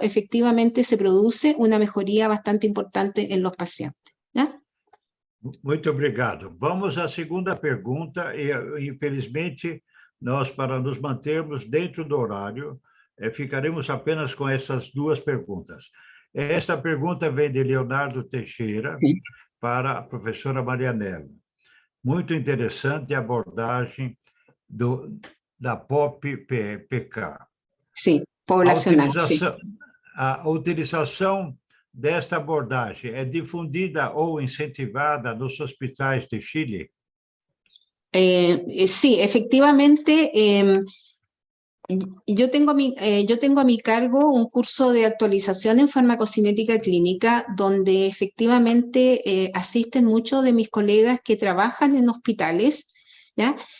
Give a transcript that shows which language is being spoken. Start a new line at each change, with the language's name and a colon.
Spanish: Efectivamente se produce una mejoría bastante importante en los pacientes, ¿ya?
Portuguese: Muito obrigado. Vamos à segunda pergunta, e infelizmente, nós, para nos mantermos dentro do horário, ficaremos apenas com essas duas perguntas. Esta pergunta vem de Leonardo Teixeira para a professora Marianela. Muito interessante a abordagem da POP-PK. Sim, poblacional, a utilização desta abordagem é difundida ou incentivada nos hospitais de Chile?
Spanish: Sí, efectivamente, yo tengo a mi cargo un curso de actualización en farmacocinética clínica donde efectivamente asisten muchos de mis colegas que trabajan en hospitales, ¿ya?